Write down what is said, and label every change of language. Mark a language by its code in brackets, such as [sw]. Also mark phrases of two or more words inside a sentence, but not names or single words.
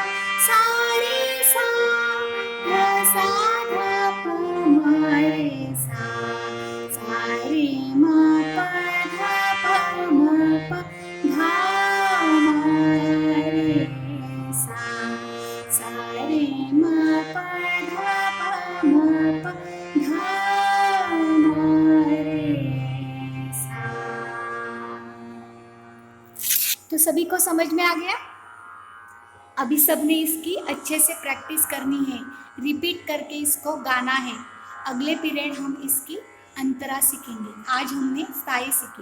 [hi] सा रे सा, धा सा धा प म रे सा, सा रे म प धा प म प, धा म रे सा, सा रे म प धा प म प, धा म रे सा। तो सभी को समझ में आ गया? अभी सबने इसकी अच्छे से प्रैक्टिस करनी है, रिपीट करके इसको गाना है। अगले पीरियड हम इसकी अंतरा सीखेंगे। आज हमने स्थाई सीखी।